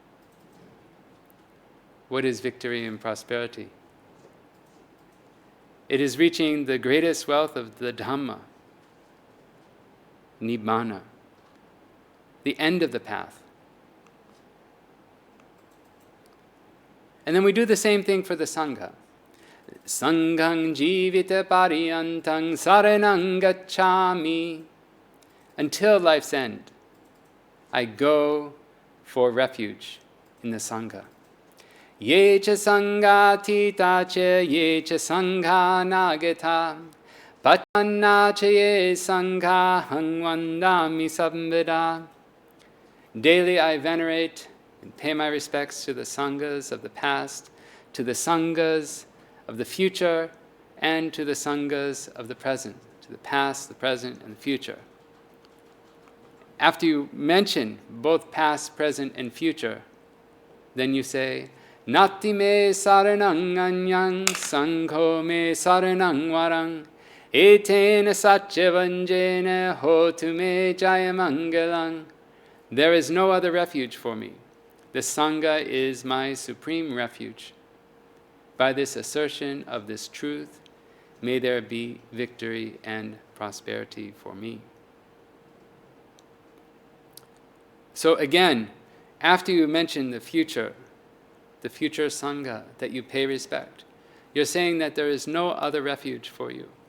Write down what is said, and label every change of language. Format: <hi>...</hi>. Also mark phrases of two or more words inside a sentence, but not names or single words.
<en>What is victory and prosperity? It is reaching the greatest wealth of the Dhamma, Nibbana, the end of the path. And then we do the same thing for the Sangha.</en> <pi>Sanghang jivita pariyantang saranang gacchami.</pi> <en>Until life's end, I go for refuge in the Sangha.</en> <pi>Ye cha sangatita cha ye cha sangha nagata patanna cha ye sangha hangwandami samveda.</pi> <en>Daily I venerate and pay my respects to the Sanghas of the past, to the Sanghas of the future, and to the Sanghas of the present, to the past, the present, and the future. After you mention both past, present, and future, then you say,</en> <pi>Nati me saranang anyang, Sangho me saranang varang, etena satyavanjena hotu me jayamangalang.</pi> <en>There is no other refuge for me. The Sangha is my supreme refuge. By this assertion of this truth, may there be victory and prosperity for me. So again, after you mention the future Sangha that you pay respect, you're saying that there is no other refuge for you.</en>